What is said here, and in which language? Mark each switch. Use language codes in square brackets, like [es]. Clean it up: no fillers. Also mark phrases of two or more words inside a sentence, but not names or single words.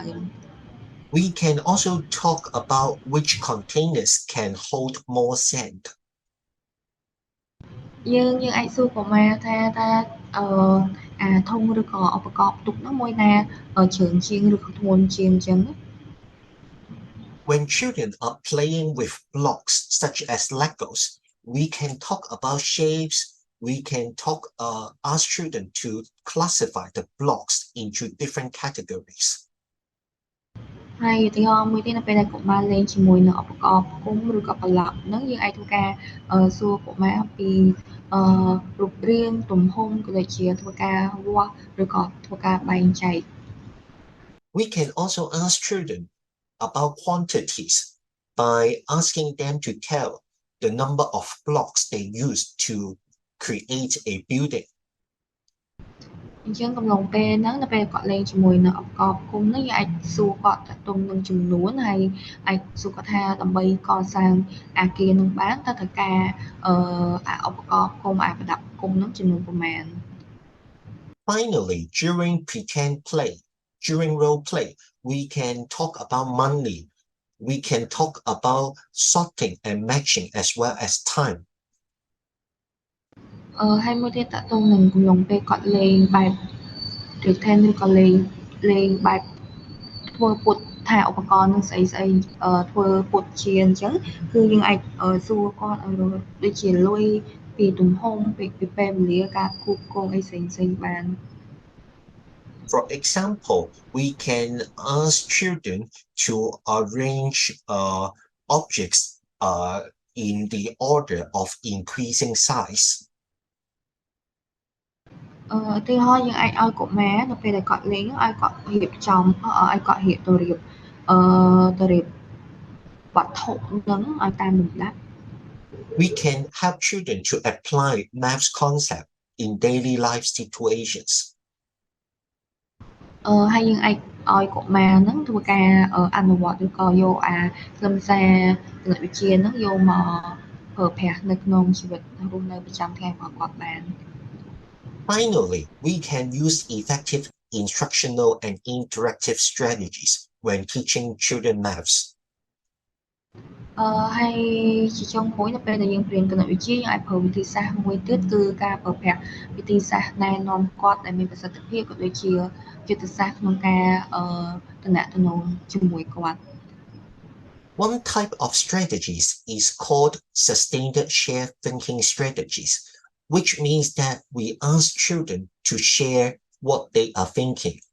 [en] We can also talk about which containers can hold more sand. [km] យើងអាចសួរកុមារថាតើអាធុងឬក៏ឧបករណ៍ផ្ទុកនោះមួយណាច្រើនជាងឬក៏ធ្ងន់ជាងអញ្ចឹង [en] When children are playing with blocks such as Legos, we can talk about shapes. We can ask children to classify the blocks into different categories. [km] ហើយឧទាហរណ៍មួយទៀតនៅពេលដែលកុមារលេងជាមួយនឹងឧបករណ៍ផ្គុំឬក៏ប្លុកហ្នឹងយើងអាចធ្វើការសួរកុមារពីរូបរាងទំហំក៏ដូចជាធ្វើការវាស់ឬក៏ធ្វើការបែងចែក [en] We can also ask children about quantities by asking them to tell the number of blocks they use to create a building. [km] អញ្ចឹងកំឡុងពេលហ្នឹងនៅពេលគាត់លេងជាមួយនឹងឧបករណ៍ផ្គុំហ្នឹងយើងអាចសួរគាត់តាក់ទងនឹងចំនួនហើយអាចសួរគាត់ថាដើម្បីកសាងអគារនឹងបានតើត្រូវការឧបករណ៍ផ្គុំប្រដាប់ផ្គុំហ្នឹងចំនួនប៉ុន្មាន [en] Finally, during role play, we can talk about money. We can talk about sorting and matching as well as time. [km] ហើយមួយទៀតតាក់ទងនឹងកំឡុងពេលគាត់លេងបែប pretend ឬក៏លេងបែបធ្វើពុតថាឧបករណ៍នឹងស្អីធ្វើពុតជាអញ្ចឹងគឺយើងអាចសួរគាត់ដូចជាលុយពីទំហំពីពេលវេលាការគូបគងអីផ្សេងៗបាន [en] For example, we can ask children to arrange objects in the order of increasing size. [km] ឧទាហរណ៍យើងអាចឲ្យកុមារនៅពេលដែលគាត់លេងឲ្យគាត់រៀបចំឲ្យគាត់រៀបទៅរៀបវត្ថុហ្នឹងឲ្យតាមលំដាប់ [en] We can help children to apply maths concept in daily life situations. [km] ហើយយើងអាចឲ្យកុមារហ្នឹងធ្វើការអនុវត្តឬក៏យកខ្លឹមសារគណិតវិទ្យាហ្នឹងយកមកប្រើប្រាស់នៅក្នុងជីវិតរស់នៅប្រចាំថ្ងៃរបស់គាត់បាន [en] Finally, we can use effective instructional and interactive strategies when teaching children maths. [km] ហើយជាចុងក្រោយនៅពេលដែលយើងរៀនគណិតវិទ្យាយើងអាចប្រើវិធីសាស្ត្រមួយទៀតគឺការប្រើប្រាស់វិធីសាស្ត្រណែនាំគាត់ដែលមានប្រសិទ្ធភាពក៏ដូចជាយុទ្ធសាស្ត្រក្នុងការទំនាក់ទំនងជាមួយគាត់ [en] One type of strategies is called sustained shared thinking strategies, which means that we ask children to share what they are thinking.